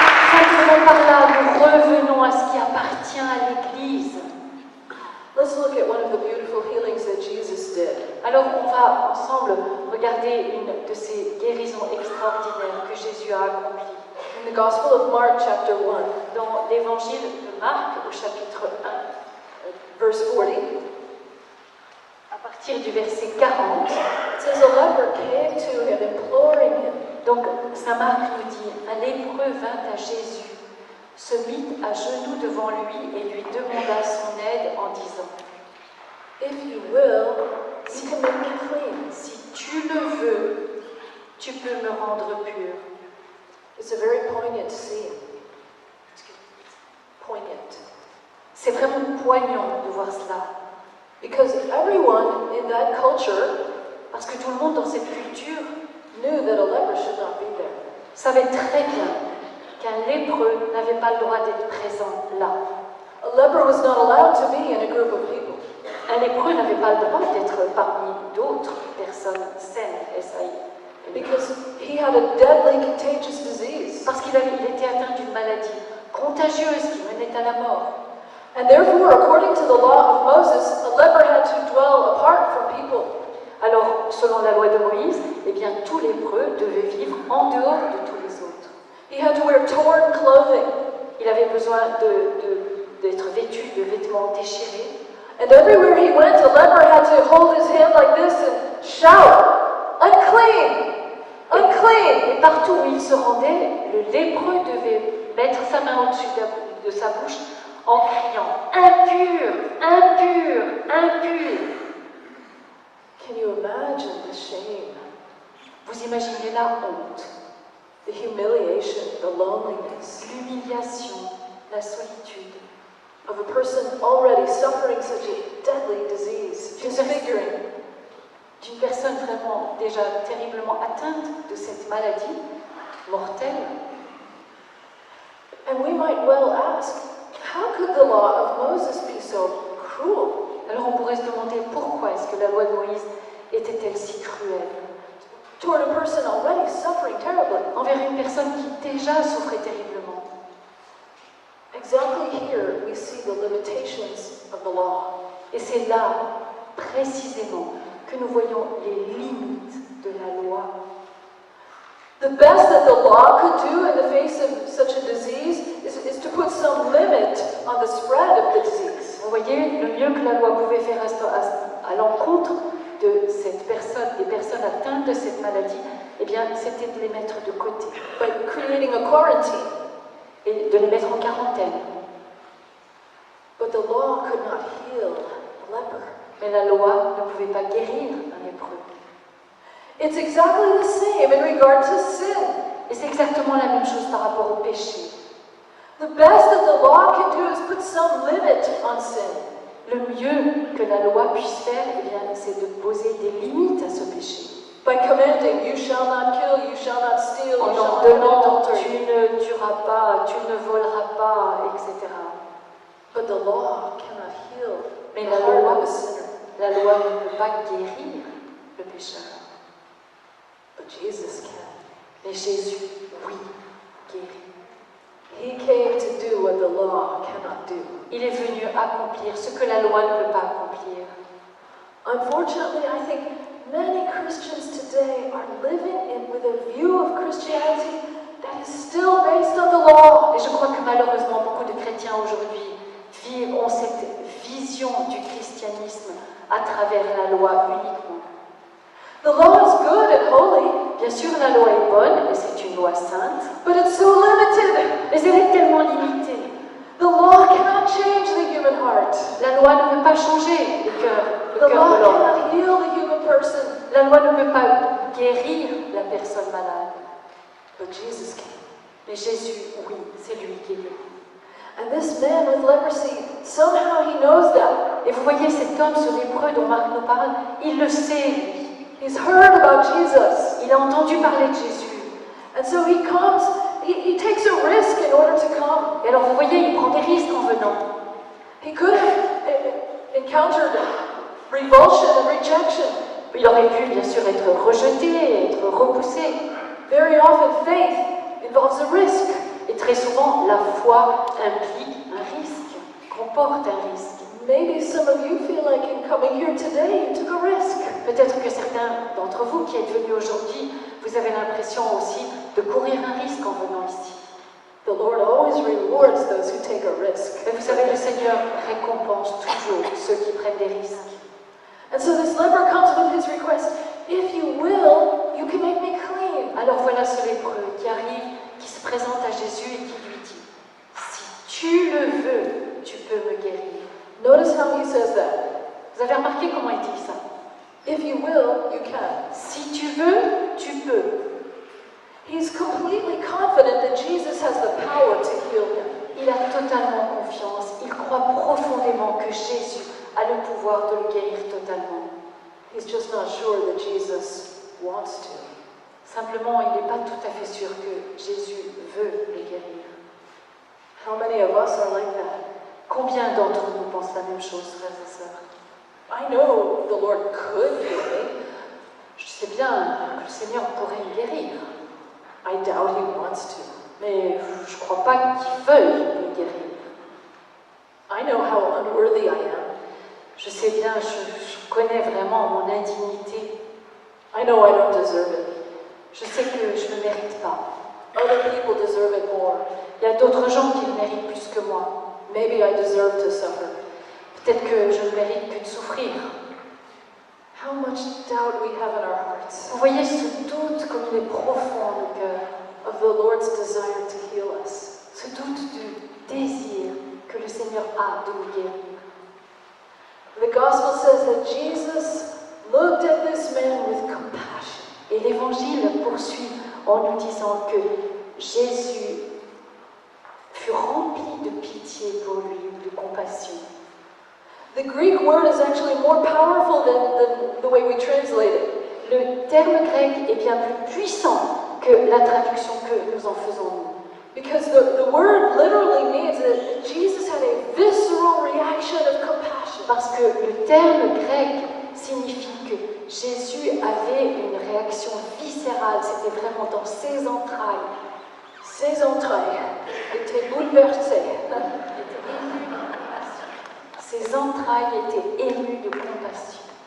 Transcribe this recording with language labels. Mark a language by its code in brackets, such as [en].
[fr] Simplement par là, nous revenons à ce qui appartient à l'Église. [en] Let's look at one of the beautiful healings that Jesus did. [fr] Alors on va ensemble regarder une de ces guérisons extraordinaires que Jésus a accomplies. [en] In the Gospel of Mark, chapter 1, [fr] Dans l'évangile de Marc, au chapitre 1, [en] verse 40, [fr] à partir du verset 40, [en] it says, a leper came to him, imploring him. [fr] donc saint Marc nous dit, un lépreux vint à Jésus, se mit à genoux devant lui et lui demanda son aide en disant, [en] If you will, you can make me clean. [fr] si tu le veux, tu peux me rendre pur. [en] It's a very poignant scene. [fr] Poignant. C'est vraiment poignant de voir cela. [en] Because everyone in that culture [fr] Parce que tout le monde dans cette culture [en] knew that a leper should not be there. [fr] savait très bien qu'un lépreux n'avait pas le droit d'être présent là. [en] A leper was not allowed to be in a group of people. [fr] Un lépreux n'avait pas le droit d'être parmi d'autres personnes saines, S.A.I. [en] Because he had a deadly contagious disease. [fr] Parce qu'il était atteint d'une maladie contagieuse qui menait à la mort. [en] And therefore, according to the law of Moses, a leper had to dwell apart from people. [fr] Alors, selon la loi de Moïse, eh bien, tout lépreux devait vivre en dehors de tous les autres. [en] He had to wear torn clothing. [fr] Il avait besoin d'être vêtu de vêtements déchirés. [en] And everywhere he went, a leper had to hold his hand like this and shout, unclean, unclean. [fr] Et partout où il se rendait, le lépreux devait mettre sa main au-dessus de sa bouche en criant « Impur, impur, impur ». [en] Can you imagine the shame, [fr] Vous imaginez la honte, [en] the humiliation, the loneliness [fr] l'humiliation, la solitude [en] of a person already suffering such a deadly disease, disfiguring? [fr] d'une personne vraiment déjà terriblement atteinte de cette maladie mortelle. [en] And we might well ask, how could the law of Moses be so cruel? [fr] Alors on pourrait se demander pourquoi est-ce que la loi de Moïse était-elle si cruelle [en] Toward a person already suffering terribly. [fr] envers une personne qui déjà souffrait terriblement. [en] Exactly here we see the limitations of the law. [fr] Et c'est là, précisément, que nous voyons les limites de la loi. [en] The best that the law could do in the face of such a disease is to put some limit on the spread of the disease. [fr] Vous voyez, le mieux que la loi pouvait faire à l'encontre de cette personne, des personnes atteintes de cette maladie, eh bien, c'était de les mettre de côté [en] By creating a quarantine. [fr] et de les mettre en quarantaine. [en] But the law could not heal a leper. [fr] Mais la loi ne pouvait pas guérir un lépreux. [en] It's exactly the same in regard to sin. [fr] Et c'est exactement la même chose par rapport au péché. [en] The best that the law can do is put some limit on sin. [fr] Le mieux que la loi puisse faire, eh bien, c'est de poser des limites à ce péché. [en] By commanding, you shall not kill, you shall not steal, [fr] En [en] you shall not commit [fr] ordonnant, [en] adultery. [fr] tu ne tueras pas, tu ne voleras pas, etc. [en] But the law cannot heal [fr] Mais [en] the heart of a sinner. [fr] la loi ne peut pas guérir le pécheur. [en] But Jesus can. [fr] Mais Jésus, oui, guérit. [en] He came to do what the law cannot do. [fr] Il est venu accomplir ce que la loi ne peut pas accomplir. [en] Unfortunately, I think many Christians today are living with a view of Christianity that is still based on the law. [fr] Et je crois que malheureusement, beaucoup de chrétiens aujourd'hui ont cette vision du christianisme à travers la loi uniquement. [en] The law is good and holy, [fr] Bien sûr, la loi est bonne et c'est une loi sainte, [en] but it's so limited. [fr] mais elle est tellement limitée. [en] The law cannot change the human heart. [fr] La loi ne peut pas changer le [en] The [fr] cœur [en] law [fr] de l'homme. [en] cannot heal the human person. [fr] La loi ne peut pas guérir la personne malade. [en] But Jesus can. [fr] Mais Jésus, oui, c'est lui qui guérit. [en] And this man with leprosy, somehow he knows that. [fr] Et vous voyez cet homme, ce lépreux dont Marc nous parle, il le sait, lui. [en] He's heard about Jesus. [fr] Il a entendu parler de Jésus. [en] And so he comes, he takes a risk in order to come. [fr] Et alors vous voyez, il prend des risques en venant. [en] He could have encountered revulsion and rejection. [fr] Il aurait pu bien sûr être rejeté, être repoussé. [en] Very often faith involves a risk. [fr] Et très souvent, la foi implique un risque, comporte un risque. [en] Maybe some of you feel like in coming here today, you took a risk. [fr] Peut-être que certains d'entre vous qui êtes venus aujourd'hui, vous avez l'impression aussi de courir un risque en venant ici. [en] The Lord always rewards those who take a risk. [fr] Mais vous savez, le Seigneur récompense toujours ceux qui prennent des risques. [en] And so this leper comes with his request, if you will, you can make me clean. [fr] Alors voilà ce lépreux qui arrive, qui se présente à Jésus et qui lui dit, si tu le veux, tu peux me guérir. [en] Notice how he says that. [fr] Vous avez remarqué comment il dit ça? [en] If you will, you can. [fr] Si tu veux, tu peux. [en] He's completely confident that Jesus has the power to heal him. [fr] Il a totalement confiance, il croit profondément que Jésus a le pouvoir de le guérir totalement. [en] He's just not sure that Jesus wants to. [fr] Simplement, il n'est pas tout à fait sûr que Jésus veut le guérir. [en] How many of us are like that? [fr] Combien d'entre nous pensent la même chose, frères et sœurs? [en] I know the Lord could heal me. [fr] Je sais bien que le Seigneur pourrait me guérir, [en] I doubt he wants to. [fr] mais je ne crois pas qu'il veuille me guérir. [en] I know how unworthy I am. [fr] Je sais bien, je connais vraiment mon indignité. [en] I know I don't deserve it. [fr] Je sais que je ne mérite pas. [en] Other people deserve it more. [fr] Il y a d'autres gens qui le méritent plus que moi. [en] Maybe I deserve to suffer. [fr] Peut-être que je ne mérite que de souffrir. [en] How much doubt we have in our hearts [fr] Vous voyez ce doute comme il est profond dans nos cœurs, [en] of the Lord's desire to heal us. [fr] ce doute du désir que le Seigneur a de nous guérir. [en] The gospel says that Jesus looked at this man with compassion. [fr] Et l'Évangile poursuit en nous disant que Jésus fut rempli de pitié pour lui, de compassion. [en] The Greek word is actually more powerful than the way we translate it. [fr] Le terme grec est bien plus puissant que la traduction que nous en faisons nous. [en] Because the word literally means that Jesus had a visceral reaction of compassion. [fr] Parce que le terme grec signifie que Jésus avait une réaction viscérale, c'était vraiment dans ses entrailles. Ses entrailles étaient bouleversées. Ses entrailles étaient émues de compassion.